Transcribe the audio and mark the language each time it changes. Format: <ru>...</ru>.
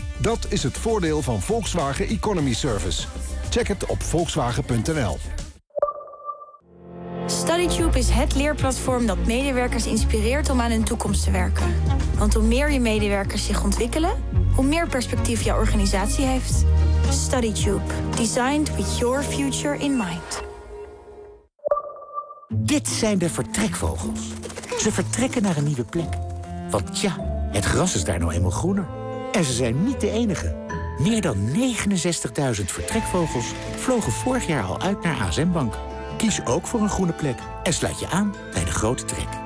<nl>Dat is het voordeel van Volkswagen Economy Service. Check het op Volkswagen.nl. StudyTube is het leerplatform dat medewerkers inspireert om aan hun toekomst te werken. Want hoe meer je medewerkers zich ontwikkelen, hoe meer perspectief jouw organisatie heeft. StudyTube.</nl> <en>Designed with your future in mind.</en> <nl>Dit zijn de vertrekvogels. Ze vertrekken naar een nieuwe plek. Want tja, het gras is daar nou eenmaal groener. En ze zijn niet de enige. Meer dan 69.000 vertrekvogels vlogen vorig jaar al uit naar ASN Bank. Kies ook voor een groene plek en sluit je aan bij de grote trek.</nl>